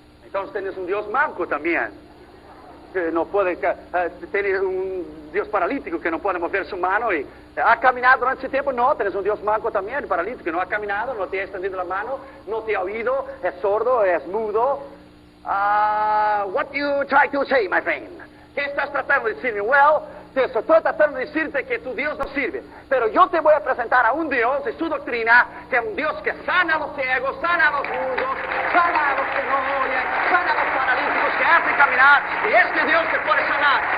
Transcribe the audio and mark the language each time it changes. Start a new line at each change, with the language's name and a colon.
Spanish: Entonces tienes un Dios manco también. Que no puede, tienes un Dios paralítico que no puede mover su mano y ha caminado durante ese tiempo. No, tienes un Dios manco también, paralítico, que no ha caminado, no te ha extendido la mano, no te ha oído, es sordo, es mudo.
English: What do you try to say, my friend?
Spanish: ¿Qué estás tratando de decirme? Well, te estoy tratando de decirte que tu Dios no sirve, pero yo te voy a presentar a un Dios y su doctrina, que es un Dios que sana a los ciegos, sana a los mudos, sana a los que no oyen, sana a los paralíticos, que hace caminar, y este Dios te puede sanar.